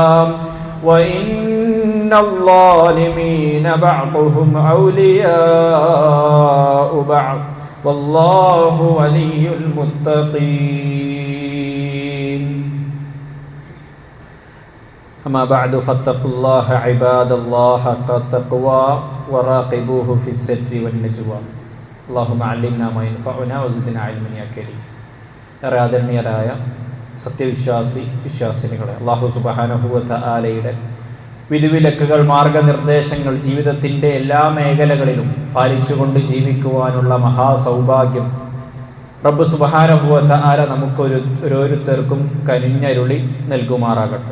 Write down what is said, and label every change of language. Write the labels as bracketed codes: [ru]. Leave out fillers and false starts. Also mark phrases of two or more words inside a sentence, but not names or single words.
[ar] وإن الظالمين بعضهم أولياء بعض والله ولي المتقين أما بعد فاتقوا الله عباد الله حق التقوى وراقبوه في السر والنجوى اللهم علمنا ما ينفعنا وزدنا علما يا كريم [ml] ഏറെ ആദരണീയരായ വിശ്വാസിനികളെ [ar] الله سبحانه وتعالى [ml] വിധിവിലക്കുകൾ മാർഗനിർദ്ദേശങ്ങൾ ജീവിതത്തിൻ്റെ എല്ലാ മേഖലകളിലും പാലിച്ചുകൊണ്ട് ജീവിക്കുവാനുള്ള മഹാസൗഭാഗ്യം [ar] رب سبحانه وتعالى [ml] നമുക്ക് ഓരോരുത്തർക്കും കനിഞ്ഞരുളി നൽകുമാറാകട്ടെ.